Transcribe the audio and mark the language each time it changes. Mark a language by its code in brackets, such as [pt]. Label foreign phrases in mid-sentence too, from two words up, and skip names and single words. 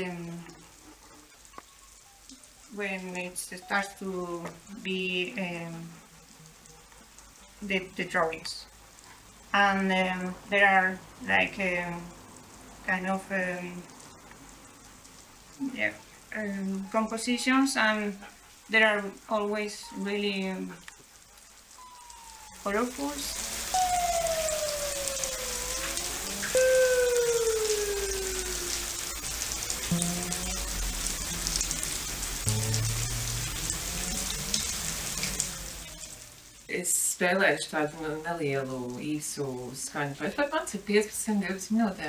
[en] When it starts to be the drawings, and there are like kind of compositions, and there are always really colorful. [lv] Es spēlēšu tādu nelielu īsu skaņu performanci, 15-20 minūtēm.